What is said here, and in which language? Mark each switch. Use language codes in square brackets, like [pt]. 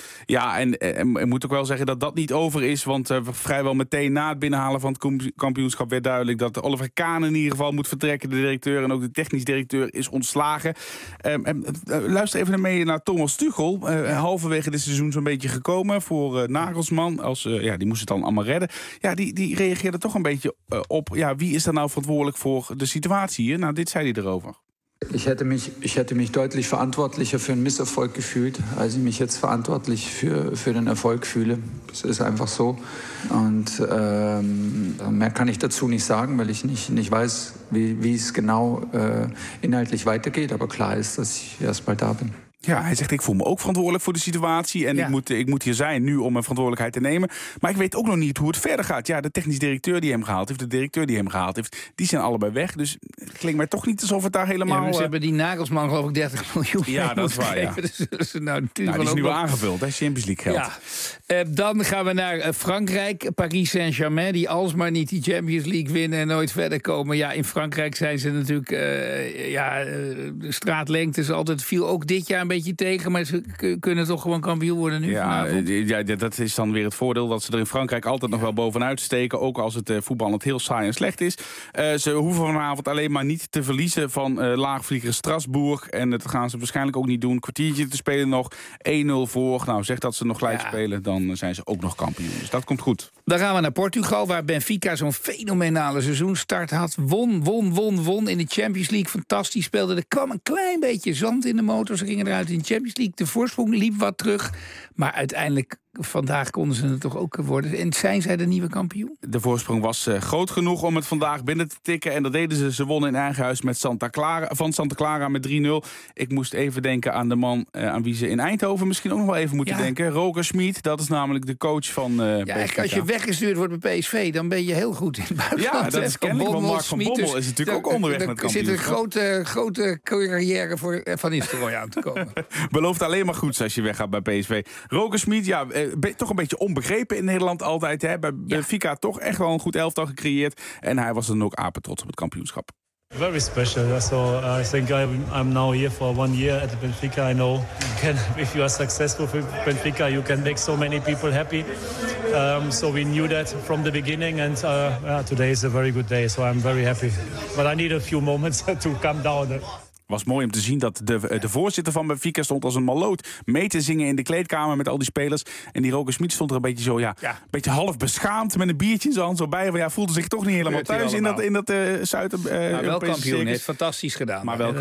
[nl] Ja, en ik moet ook wel zeggen dat dat niet over is. Want vrijwel meteen na het binnenhalen van het kampioenschap werd duidelijk dat Oliver Kahn in ieder geval moet vertrekken. De directeur en ook de technisch directeur is ontslagen. Luister even mee naar Thomas Tuchel. Halverwege dit seizoen zo'n beetje gekomen voor Nagelsmann. Die moest het dan allemaal redden. Ja, die reageerde toch een beetje op. Ja, wie is daar nou verantwoordelijk voor de situatie hier? Nou, dit zei hij erover. [de] Ich hätte mich deutlich verantwortlicher für einen Misserfolg gefühlt, als ich mich jetzt verantwortlich für den Erfolg fühle. Das ist einfach so. Und mehr kann ich dazu nicht sagen, weil ich nicht weiß, wie es genau inhaltlich weitergeht. Aber klar ist, dass ich erstmal da bin. [nl] Ja, hij zegt, ik voel me ook verantwoordelijk voor de situatie. En ja, ik moet hier zijn nu om mijn verantwoordelijkheid te nemen. Maar ik weet ook nog niet hoe het verder gaat. Ja, de technisch directeur die hem gehaald heeft, die zijn allebei weg. Dus het klinkt mij toch niet alsof het daar helemaal... Ja, ze hebben die Nagelsmann geloof ik 30 miljoen. Ja, dat is waar, ja. Dus, die is nu wel aangevuld, hè, Champions League geld. Ja. Dan gaan we naar Frankrijk, Paris Saint-Germain, die alsmaar niet die Champions League winnen en nooit verder komen. Ja, in Frankrijk zijn ze natuurlijk... de straatlengte is altijd viel ook dit jaar een beetje tegen, maar ze kunnen toch gewoon kampioen worden nu. Ja, dat is dan weer het voordeel dat ze er in Frankrijk altijd nog wel bovenuit steken, ook als het voetballend heel saai en slecht is. Ze hoeven vanavond alleen maar niet te verliezen van laagvlieger Strasbourg. En dat gaan ze waarschijnlijk ook niet doen. Kwartiertje te spelen nog, 1-0 voor. Nou, zeg dat ze nog gelijk spelen, dan zijn ze ook nog kampioen. Dus dat komt goed. Dan gaan we naar Portugal, waar Benfica zo'n fenomenale seizoenstart had. Won in de Champions League. Fantastisch speelde. Er kwam een klein beetje zand in de motor. Ze gingen eruit in de Champions League. De voorsprong liep wat terug. Maar uiteindelijk, vandaag konden ze het toch ook worden. En zijn zij de nieuwe kampioen? De voorsprong was groot genoeg om het vandaag binnen te tikken. En dat deden ze. Ze wonnen in eigen huis van Santa Clara met 3-0. Ik moest even denken aan de man aan wie ze in Eindhoven misschien ook nog wel even moeten denken. Roger Schmid, dat is namelijk de coach van Benfica. Als je weggestuurd wordt bij PSV, dan ben je heel goed in het buitenland. Ja, dat is kennelijk, want Mark van Bommel dus, is natuurlijk ook onderweg met kampioen. Er zit een grote carrière voor Van Nistelrooy aan te komen. Belooft alleen maar goeds als je weggaat bij PSV. Roger Schmid, toch een beetje onbegrepen in Nederland altijd. Hè? Bij Benfica toch echt wel een goed elftal gecreëerd. En hij was dan ook apentrots op het kampioenschap. [en] Very special. So I think I'm now here for 1 year at Benfica. I know if you are successful with Benfica, you can make so many people happy. So we knew that from the beginning. And today is a very good day. So I'm very happy. But I need a few moments to calm down. [nl] Het was mooi om te zien dat de voorzitter van Benfica stond als een maloot mee te zingen in de kleedkamer met al die spelers. En die Roger Schmid stond er een beetje zo, een beetje half beschaamd met een biertje in zijn hand zo bij. Van, voelde zich toch niet helemaal thuis in dat Zuid-Europese circus. Maar wel kampioen, fantastisch gedaan. Maar wel kampioen.